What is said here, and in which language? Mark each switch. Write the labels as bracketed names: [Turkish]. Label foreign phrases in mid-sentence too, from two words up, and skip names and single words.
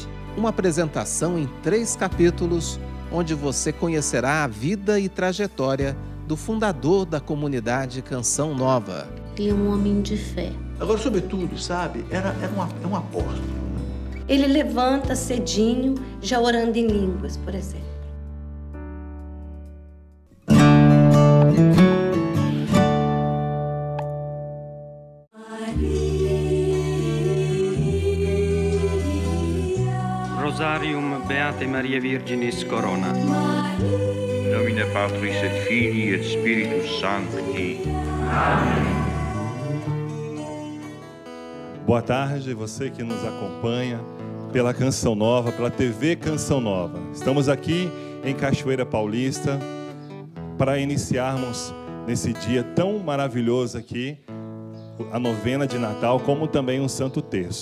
[Portuguese] Uma apresentação em 3 capítulos, onde você conhecerá a vida e trajetória do fundador da comunidade Canção Nova. Ele é um homem de fé. Agora, sobretudo, sabe, era um apóstolo. Ele levanta cedinho, já orando em línguas, por exemplo. [Latin] Rosarium Beate Maria Virginis Corona. Nomine Patris et Filii et Spiritus Sancti. [Portuguese] Amém. Boa tarde, você que nos acompanha pela Canção Nova, pela TV Canção Nova. Estamos aqui em Cachoeira Paulista para iniciarmos nesse dia tão maravilhoso aqui a novena de Natal, como também um Santo Terço.